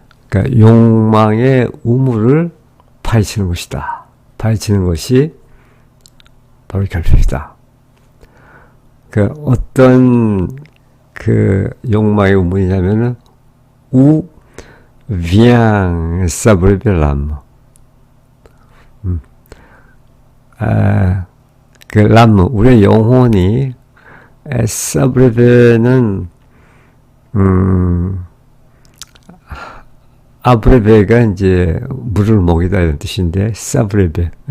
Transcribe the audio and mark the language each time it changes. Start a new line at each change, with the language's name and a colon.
Korean: 그러니까 욕망의 우물을 파헤치는 것이다. 파헤치는 것이 바로 결핍이다. 어떤 욕망의 우물이냐면은
French: où vient s'abreuver l'âme.
Korean: l'âme, 우리의 영혼이 s'abreuver는 아브레베가 이제 물을 먹이다 이런 뜻인데 s'abreuver.